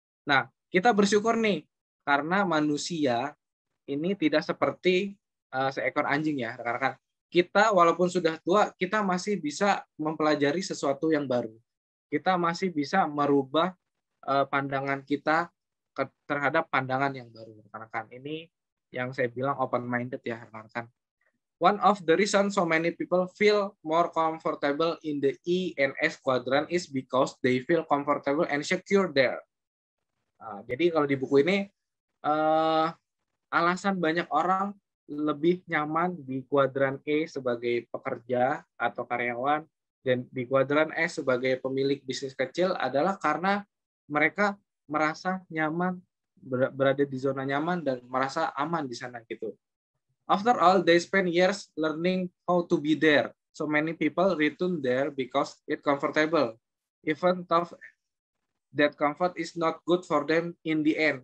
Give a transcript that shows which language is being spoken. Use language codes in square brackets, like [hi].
[id] Nah, kita bersyukur nih karena manusia ini tidak seperti seekor anjing ya, rekan-rekan. kita walaupun sudah tua, kita masih bisa mempelajari sesuatu yang baru. Kita masih bisa merubah pandangan kita terhadap pandangan yang baru, rekan-rekan. Ini yang saya bilang open-minded ya, rekan-rekan. [en] One of the reasons so many people feel more comfortable in the E and S quadrant is because they feel comfortable and secure there. [id] Jadi kalau di buku ini, alasan banyak orang lebih nyaman di kuadran E sebagai pekerja atau karyawan dan di kuadran S sebagai pemilik bisnis kecil adalah karena mereka merasa nyaman, berada di zona nyaman dan merasa aman di sana gitu. [en] After all, they spend years learning how to be there. So many people return there because it's comfortable. Even though that comfort is not good for them in the end.